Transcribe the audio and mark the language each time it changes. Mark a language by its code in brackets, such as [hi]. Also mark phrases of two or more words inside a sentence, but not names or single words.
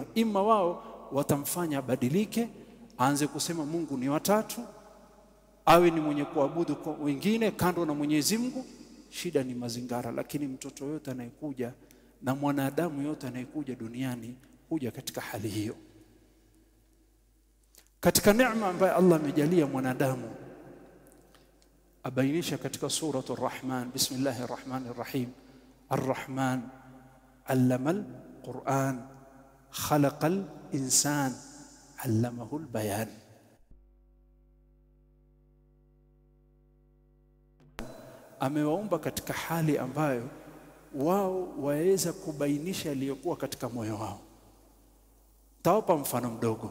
[sw] Ima wao watamfanya badilike, aanze kusema Mungu ni watatu, awe ni mwenye kuabudu kwa wengine kando na Mwenyezi Mungu. Shida ni mazingara. Lakini mtoto yote anayekuja na mwanadamu yote anayekuja duniani huja katika hali hiyo. Katika neema ambayo Allah amejalia mwanadamu, abainisha katika suratu Ar-Rahman, [ar] بسم الله الرحمن الرحيم الرحمن علم القرآن خلق الإنسان علمه البيان. [sw] Amewaumba katika hali ambayo wao waweza kubainisha yaliyokuwa katika moyo wao. Tawapa mfano mdogo.